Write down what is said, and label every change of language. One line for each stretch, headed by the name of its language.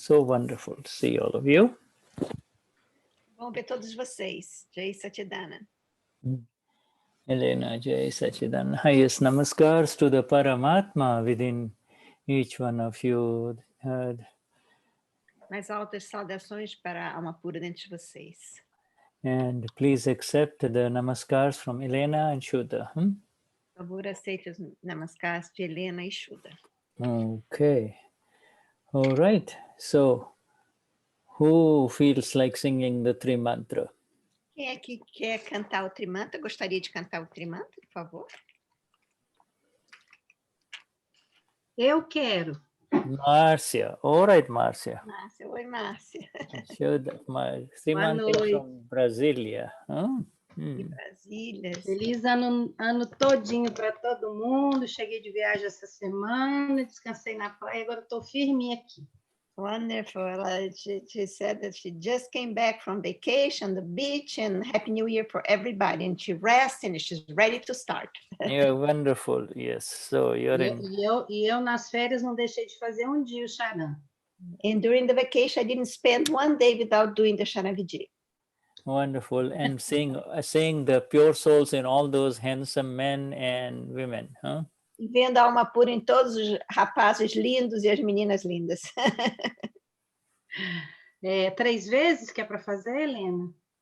English: So wonderful to see all of you.
Portuguese: Bom ver todos vocês. Jai Satchidana. Helena, Jai Sachidanand.
English: Highest namaskars to the Paramatma within each one of you.
Portuguese: Mais altas saudações para a alma pura dentro de vocês.
English: And please accept the namaskars from Helena and Shuddha.
Portuguese: Por favor, aceite os namaskars de Helena e Shuddha.
English: Okay. All right. So, who feels like singing the Tri Mantra?
Portuguese: Quem é que quer cantar o Trimantra? Gostaria de cantar o Trimantra, por favor? Eu quero.
English: Márcia. All right, Márcia.
Portuguese: Márcia. Oi, Márcia.
English: Shuddha, Tri Mantra from Brasília.
Portuguese: De Brasília. Feliz ano todinho para todo mundo. Cheguei de viagem essa semana, descansei na praia, agora estou firme aqui.
English: Wonderful. She said that she just came back from vacation, the beach, and Happy New Year for everybody. And she rests and she's ready to start. You're wonderful. Yes. So you're in.
Portuguese: E eu nas férias não deixei de fazer um dia o charan.
English: And during the vacation, I didn't spend one day without doing the Sharaviji. Wonderful. And seeing the pure souls in all those handsome men and women, huh?
Portuguese: E vendo a alma pura em todos os rapazes lindos e as meninas lindas. 3 vezes que é para fazer, Helena?